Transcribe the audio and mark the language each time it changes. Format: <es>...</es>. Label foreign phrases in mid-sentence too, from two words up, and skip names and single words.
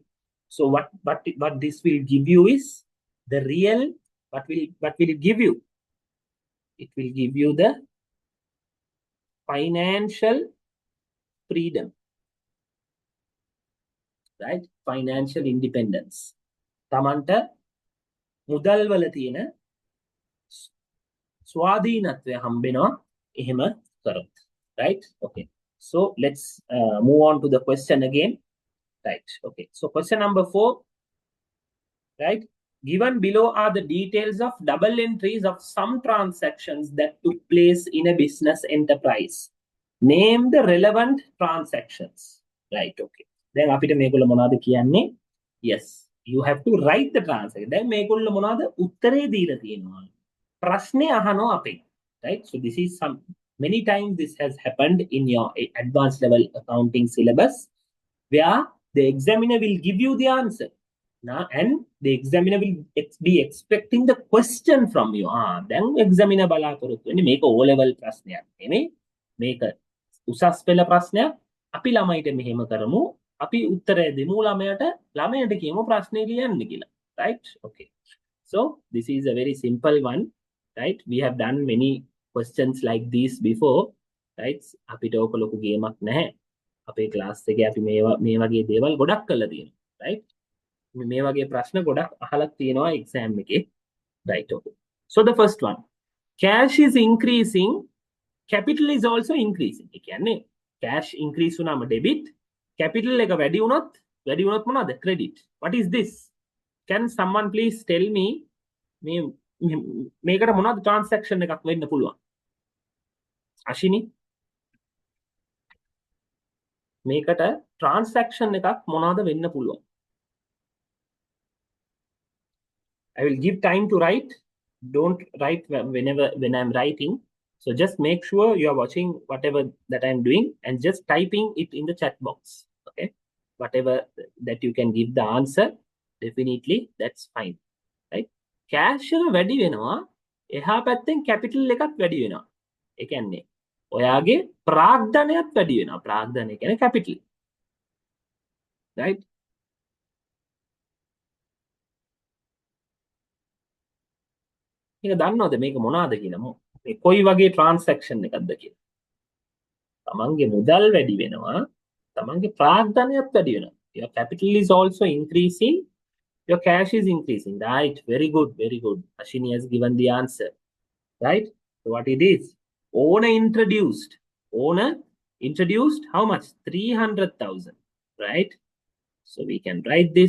<en>So what this will give you is the real. What will it give you? It will give you the financial freedom, right? Financial independence.</en> <si>තමන්ට මුදල් වල තියෙන ස්වාධීනත්වය හම්බෙනවා එහෙම කරොත්.</si> <en>Right? Okay. So let's move on to the question again. Right. Okay. So question number 4. Right? Given below are the details of double entries of some transactions that took place in a business enterprise. Name the relevant transactions. Right. Okay. Then</en> <si>අපිට මේගොල්ලෝ මොනවද කියන්නේ?</si> <en>Yes. You have to write the transaction.</en> <si>දැන් මේගොල්ලෝ මොනවද උත්තරේ දීලා තියෙනවා. ප්‍රශ්නේ අහනවා අපෙන්.</si> <en>Right? So this is some many times this has happened in your advanced level accounting syllabus where the examiner will give you the answer. Now, and the examiner will be expecting the question from you. Then examiner</en> <si>බලාපොරොත්තු වෙන්නේ මේක</si> <en>O level</en> <si>ප්‍රශ්නයක් නෙමෙයි. මේක උසස් පෙළ ප්‍රශ්නයක්. අපි ළමයිට මෙහෙම කරමු. අපි උත්තරය දෙමු ළමයට කියමු ප්‍රශ්නේ ලියන්න කියලා.</si> <en>Right? Okay. So this is a very simple one. Right? We have done many questions like these before. Right?</en> <si>අපිට ඕක ලොකු ගේමක් නැහැ. අපේ ක්ලාස් එකේ අපි මේ වගේ දේවල් ගොඩක් කරලා තියෙනවා. Right? මේ වගේ ප්‍රශ්න ගොඩක් අහලා තියෙනවා exam එකේ.</si> <en>Right? Okay. So the first one. Cash is increasing. Capital is also increasing.</en> <si>ඒ කියන්නේ</si> <en>cash increase</en> <si>වුණාම debit. Capital එක වැඩි වුණොත් මොනවද?</si> <en>Credit. What is this? Can someone please tell me</en> <si>මේකට මොනවද transaction එකක් වෙන්න පුළුවන්? අශිනි මේකට transaction එකක් මොනවද වෙන්න පුළුවන්?</si> <en>I will give time to write. Don't write when I'm writing. So just make sure you are watching whatever that I'm doing and just typing it in the chat box. Okay. Whatever that you can give the answer, definitely that's fine. Right? Cash</en> <si>එක වැඩි වෙනවා. එහා පැත්තෙන් capital එකක් වැඩි වෙනවා. ඒ කියන්නේ ඔයාගේ ප්‍රාග්ධනයත් වැඩි වෙනවා. ප්‍රාග්ධනය කියන්නේ capital. Right? මේක දන්නවද මේක මොනවාද කියලා? මේ කොයි වගේ transaction එකක්ද කියලා? තමන්ගේ මුදල් වැඩි වෙනවා. තමන්ගේ ප්‍රාග්ධනයත් වැඩි වෙනවා.</si> <en>Your capital is also increasing. Your cash is increasing. Right? Very good. Very good. Ashini has given the answer. Right? So what it is? Owner introduced. Owner introduced how much? 300,000. Right? So we can write this.</en>